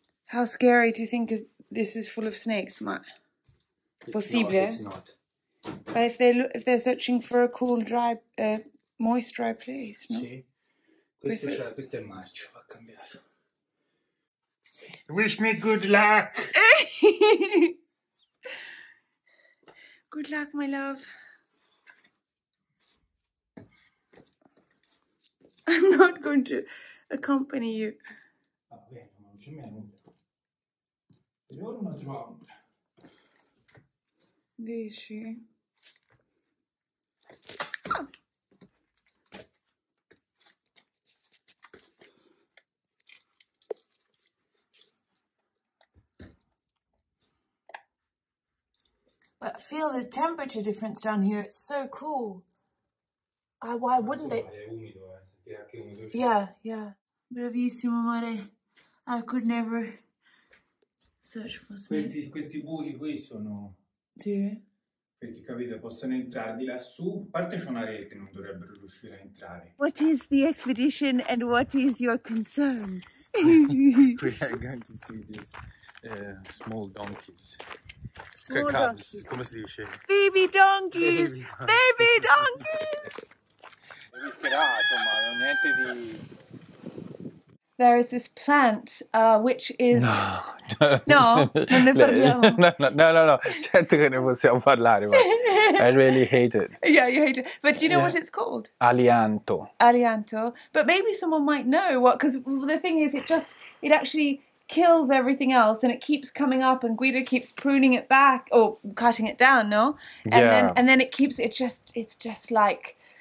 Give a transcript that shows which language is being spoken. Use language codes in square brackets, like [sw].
[en] How scary to think this is full of snakes, [it] ma possibile? [en] It's not. But if they're searching for a cool, dry, moist, dry place, no? [it] Sì. Questo è il marcio, va cambiato. [en] Wish me good luck! Good luck, my love. I'm not going to accompany you. [it] Va bene, ma non c'è mai nulla. Per ora non trovo nulla. Dici? [en] feel the temperature difference down here. It's so cool. Why wouldn't they? Yeah, yeah. [it] Bravissimo, amore. [en] I could never search for something. [it] Questi buchi qui sono... Sì. Perché, capite, possono entrare di lassù. A parte c'è una rete, non dovrebbero riuscire a entrare. [en] What is the expedition and what is your concern? We are going to see these small donkeys. Small Cubs, donkeys. [it] come si dice? [en] Baby donkeys! Baby donkeys! [it] Rischierà, insomma, non niente di... [en] There is this plant which is... No, [it] No, non ne parliamo. no, certo che ne possiamo parlare, ma [en] I really hate it. Yeah, you hate it. But do you know what it's called? [it] Alianto. Alianto. [en] But maybe someone might know what, because the thing is, it actually kills everything else and it keeps coming up and Guido keeps pruning it back or cutting it down, no? And then it's just like...